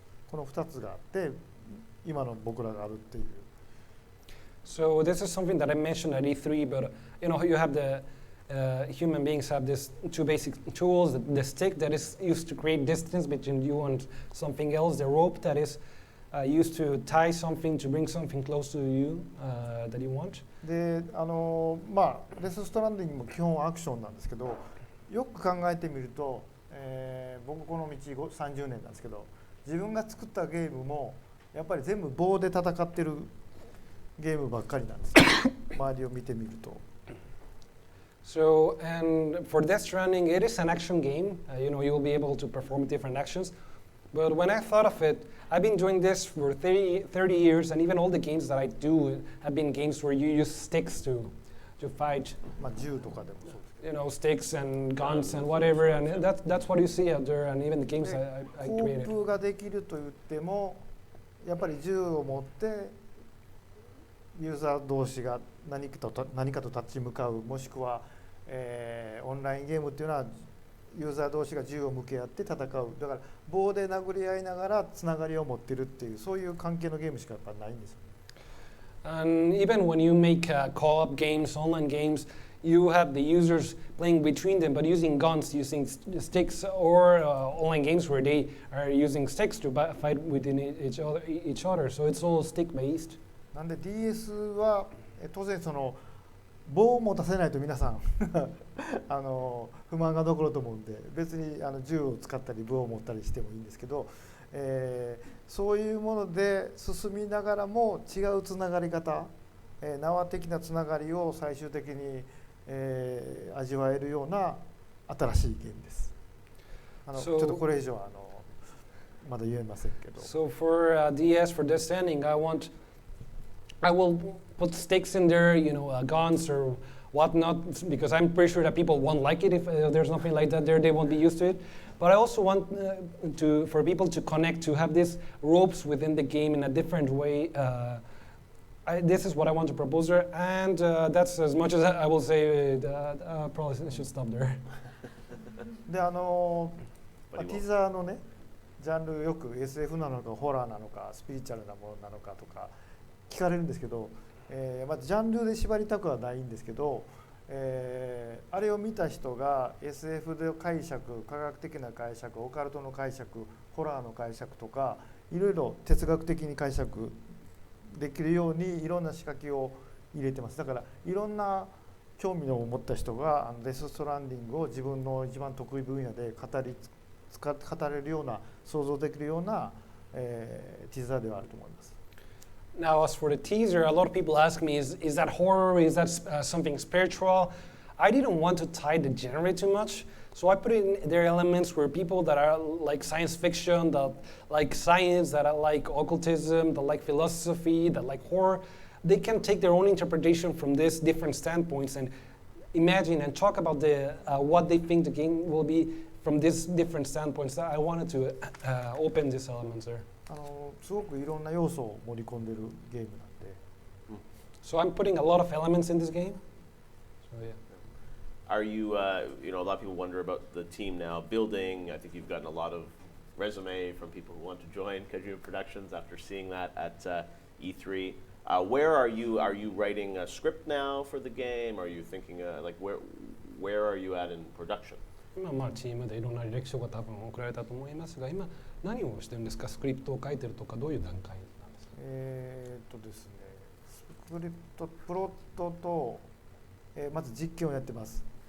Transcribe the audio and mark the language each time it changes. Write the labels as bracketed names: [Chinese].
[Japanese] この2つがあって今の僕らがあるっていう。 [English] So this is something that I mentioned at E3, but you have the human beings have these two basic tools: the stick that is used to create distance between you and something else, the rope that is used to tie something to bring something close to you that you want. [Japanese] で、デス・ストランディングも基本アクションなんですけど、よく考えてみると、僕この道30年なんですけど、自分が作ったゲームもやっぱり全部棒で戦ってるゲームばっかりなんですよ。周りを見てみると。 [English] So, and for Death Stranding, it is an action game. You'll be able to perform different actions. But when I thought of it, I've been doing this for 30 years, and even all the games that I do have been games where you use sticks to fight. [Japanese] 銃とかでもそうです。 [English] Sticks and guns and whatever, and that's what you see out there, and even the games I created. [Japanese] コープができると言っても、やっぱり銃を持ってユーザー同士が何かと立ち向かう、もしくは、オンラインゲームっていうのはユーザー同士が銃を向け合って戦う。だから棒で殴り合いながらつながりを持ってるっていう、そういう関係のゲームしかやっぱないんですよ。 [English] And even when you make co-op games, online games, you have the users playing between them, but using guns, using sticks, or online games where they are using sticks to fight within each other. So it's all stick-based. [Japanese] なんで DS は当然その棒を持たせないと皆さん不満が残ると思うんで、別に銃を使ったり棒を持ったりしてもいいんですけど、そういうもので進みながらも違うつながり方、縄的なつながりを最終的に、味わえるような新しいゲームです。ちょっとこれ以上はまだ言えませんけど。 [English] So for DS, for Death Stranding, I will put sticks in there, guns or whatnot, because I'm pretty sure that people won't like it if there's nothing like that there. They won't be used to it. But I also want for people to connect, to have these ropes within the game in a different way. this is what I want to propose her, and that's as much as I will say. Probably I should stop there. [Japanese] でティザーのねジャンルよく SF なのかホラーなのかスピリチュアルなものなのかとか聞かれるんですけど、ジャンルで縛りたくはないんですけど、あれを見た人が SF で解釈、科学的な解釈、オカルトの解釈、ホラーの解釈とかいろいろ哲学的に解釈できるようにいろんな仕掛けを入れてます。だからいろんな興味を持った人がデス・ストランディングを自分の一番得意分野で語れるような想像できるような、ティザーではあると思います。 [English] Now, as for the teaser, a lot of people ask me, is that horror? Is that something spiritual? I didn't want to tie the genre too much, so I put in there elements where people that are like science fiction, that like science, that like occultism, that like philosophy, that like horror, they can take their own interpretation from these different standpoints and imagine and talk about what they think the game will be from these different standpoints. I wanted to open these elements there. [Japanese] すごくいろんな要素を盛り込んでるゲームなんで。 [English] So I'm putting a lot of elements in this game. So yeah. Are you, you know, a lot of people wonder about the team now building. I think you've gotten a lot of resume from people who want to join Kojima Productions after seeing that at E3. Where are you? Are you writing a script now for the game? Are you thinking, like, where are you at in production? [Japanese] 今チームでいろんな履歴書が多分送られたと思いますが、今何をしてるんですか？スクリプトを書いてるとかどういう段階なんですか？ですね、スクリプトプロットと、まず実験をやってます。